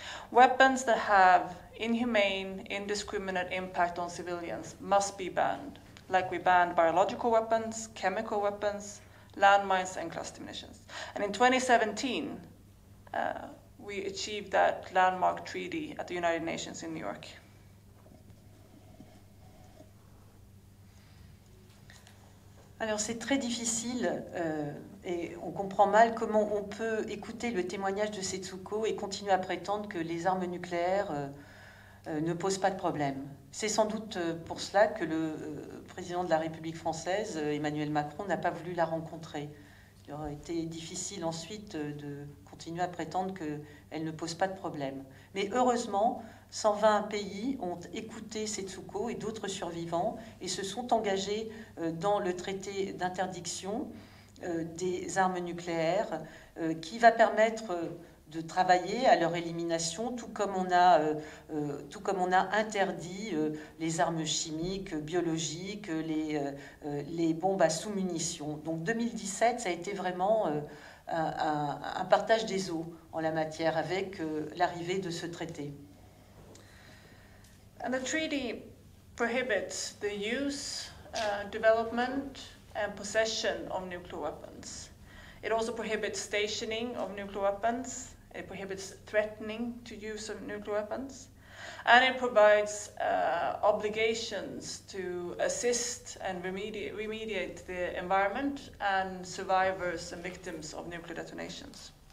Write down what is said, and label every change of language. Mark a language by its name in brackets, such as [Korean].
[English] Weapons that have inhumane, indiscriminate impact on civilians must be banned, like we banned biological weapons, chemical weapons, landmines, and cluster munitions. And in 2017, we achieved that landmark treaty at the United Nations in New York. [French] Alors c'est très difficile et on comprend mal comment on peut écouter le témoignage de Setsuko et continuer à prétendre que les armes nucléaires ne posent pas de problème. C'est sans doute pour cela que le président de la République française, Emmanuel Macron, n'a pas voulu la rencontrer. Il aurait été difficile ensuite de continuer à prétendre qu'elle ne pose pas de problème. Mais heureusement, 120 pays ont écouté Setsuko et d'autres survivants et se sont engagés dans le traité d'interdiction des armes nucléaires qui va permettre de travailler à leur élimination, tout comme on a interdit les armes chimiques, biologiques, les bombes à sous-munitions. Donc 2017, ça a été vraiment un partage des eaux en la matière avec l'arrivée de ce traité. [English] And the treaty prohibits the use, development, and possession of nuclear weapons. It also prohibits stationing of nuclear weapons. It prohibits threatening to use of nuclear weapons. And it provides obligations to assist and remediate the environment and survivors and victims of nuclear detonations.